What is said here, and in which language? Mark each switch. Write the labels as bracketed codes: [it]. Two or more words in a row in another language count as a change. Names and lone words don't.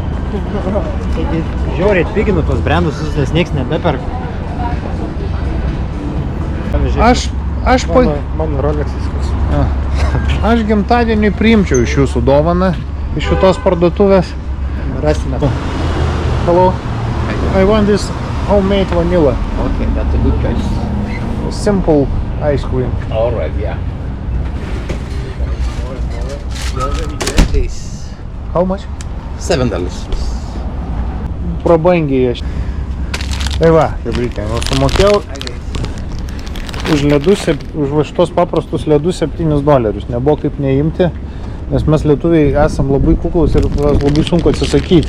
[lt] Taigi žiauriai atpiginu tos brandus, nes nieks nebeperka. Aš Mano Rolexas koks. Aš gimtadienį priimčiau iš jūsų dovaną, iš šitos parduotuvės. Rasime. [en] Hello. I want this homemade vanilla. Okay, that's a good choice. Simple ice cream. All right, yeah. Please. How much? $7. [lt] Prabangiai aš. Tai va, Gabrielė, sumokėjau už ledus, už va šitos paprastus ledus $7. Nebuvo kaip neimti, nes mes lietuviai esam labai kuklus ir labai sunku atsisakyti.